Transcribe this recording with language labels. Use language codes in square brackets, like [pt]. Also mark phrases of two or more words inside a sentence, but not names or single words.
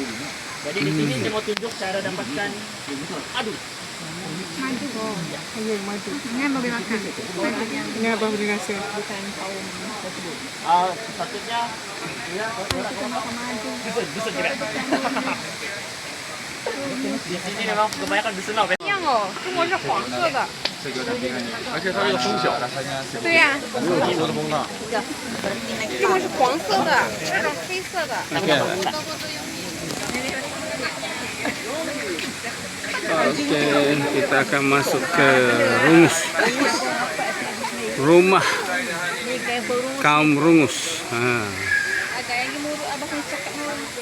[ms] Jadi di sini dia mau tunjuk cara dapatkan madu. Ya, madu. Ini yang boleh makan. Ini abang beri rasa. Sepatutnya dusun juga. Di sini memang kebanyakan dusun lah. [zh] 一样哦，中国是黄色的。而且它这个风小，对呀、中国的风大。中国是黄色的，这种黑色的。 [ms] Okey, kita akan masuk ke rumah kaum Rungus. Agak yang muruk abang ni cakap muruk.